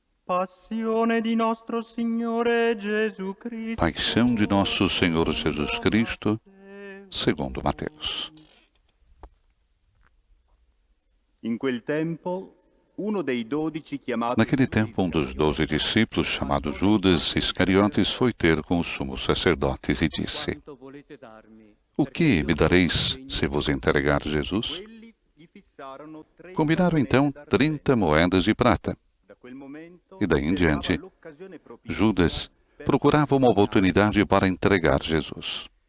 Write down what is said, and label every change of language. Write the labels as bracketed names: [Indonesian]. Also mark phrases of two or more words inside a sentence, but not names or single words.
[Italian] Passione di nostro Signore Gesù Cristo. [Portuguese] Paixão de nosso Senhor Jesus Cristo, segundo Mateus. [Italian] In quel tempo, uno dei 12 chiamato [Portuguese] Naquele tempo, um dos 12 discípulos, chamado Judas Iscariotes, foi ter com os sumos sacerdotes e disse: O que me dareis se vos entregar Jesus? Combinaram então 30 moedas de prata. E daí em diante, Judas procurava uma oportunidade para entregar Jesus.